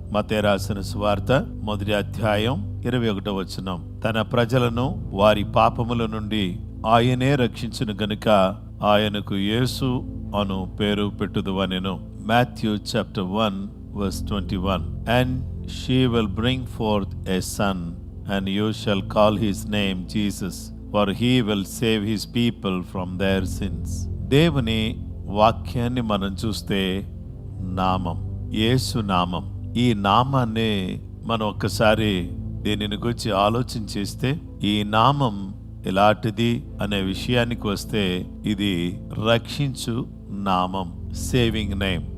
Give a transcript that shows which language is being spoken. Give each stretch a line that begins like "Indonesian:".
Telugu: మత్తయి రాసిన సువార్త 1వ అధ్యాయం 21వ వచనం, తన ప్రజలను వారి పాపముల నుండి ఆయనే రక్షించును గనుక ఆయనకు యేసు అను పేరు పెట్టుదువనెను.
English: Matthew chapter 1 verse 21. And she will bring forth a son, and you shall call his name Jesus, for he will save his people from their sins.
Telugu: దేవుని వాక్యాన్ని మనం చూస్తే నామం, యేసు నామం, ఈ నామాన్ని మనం ఒక్కసారి దీనిని గురించి ఆలోచన చేస్తే ఈ నామం ఎలాంటిది అనే విషయానికి వస్తే ఇది రక్షించు నామం,
English: Saving name.